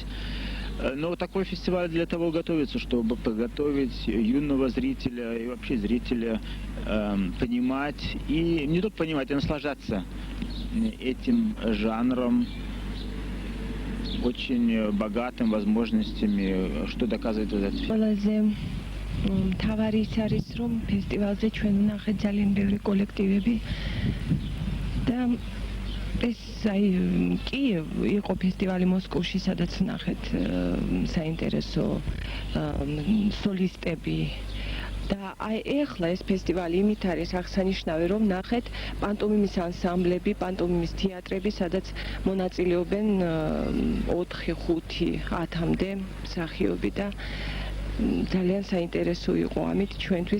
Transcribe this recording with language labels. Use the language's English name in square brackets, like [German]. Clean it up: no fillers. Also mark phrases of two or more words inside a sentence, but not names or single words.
[Russian] Но такой фестиваль для того готовится, чтобы подготовить юного зрителя и вообще зрителя понимать, и не только понимать, а наслаждаться этим жанром, очень богатым возможностями, что доказывает вот этот фильм. [Georgian] Თავარი ის არის, რომ ფესტივალზე ჩვენ ვნახეთ ძალიან ბევრი კოლექტივები და ეს აი კი იყო ფესტივალი მოსკოვში, სადაც ვნახეთ საინტერესო სოლისტები და აი ეხლა ეს ფესტივალი იმით არის აღსანიშნავი, რომ ნახეთ პანტომიმის ანსამბლები, პანტომიმის თეატრები, სადაც მონაწილეობენ 4-5-10-მდე მსახიობი და ძალიან საინტერესო იყო ამით ჩვენთვის.